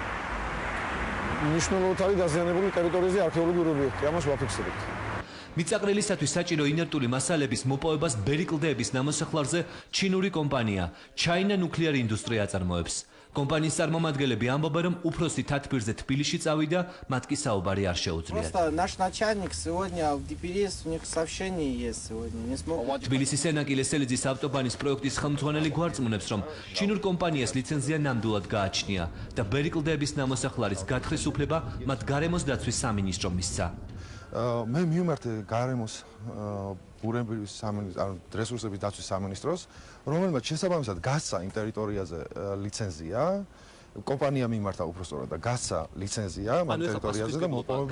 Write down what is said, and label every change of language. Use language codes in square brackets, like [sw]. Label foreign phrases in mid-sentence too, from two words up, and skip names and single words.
[ka] მნიშვნელოვნად არის დაზიანებული ტერიტორიაზე არქეოლოგიური ობიექტი, ამას ვაფიქსირებთ. მიწაყრილისათვის საჭირო ინერტული მასალების მოპოვებას ბერი კლდეების ნამოსახლარზე ჩინური კომპანია China Nuclear Industry აწარმოებს. კომპანიის წარმომადგენლები ამბობენ, რომ უფროსი თათბირზე თბილისში წავიდა, მათ კი საუბარი არ შეუძლიათ. [ru] Наш начальник сегодня в ДПС, у них сообщение есть сегодня, не смог. [ka] თბილისის სენაკი ლესელიძის ავტობანის პროექტის ხელმძღვანელი გვარწმუნებს, რომ ჩინურ კომპანიას ლიცენზია ნამდვილად გააჩნია და ბერი კლდეების ნამოსახლარის გათხრის უფლება მათ გარემოს დაცვის სამინისტრომ მისცა. მე მივმართე გარემოს ბურების სამინისტროს, ანუ რესურსების დაცვის სამინისტროს, რომელმაც შესაბამისად გასცა იმ ტერიტორიაზე ლიცენზია, კომპანია მიმართა უბრალოდ და გასცა ლიცენზია ამ ტერიტორიაზე და მოპოვება